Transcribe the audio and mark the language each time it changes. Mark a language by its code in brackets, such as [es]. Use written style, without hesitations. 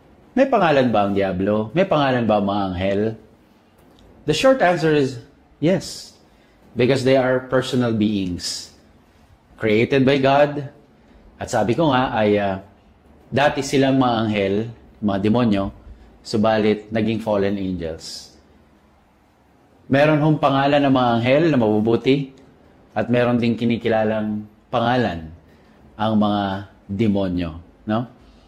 [tl] May pangalan ba ang Diablo? May pangalan ba ang mga anghel? [en] The short answer is yes. Because they are personal beings. Created by God. [tl] At sabi ko nga ay dati silang mga anghel, mga demonyo, subalit naging fallen angels. Meron hong pangalan ng mga anghel na mabubuti at meron ding kinikilalang pangalan ang mga demonyo. No?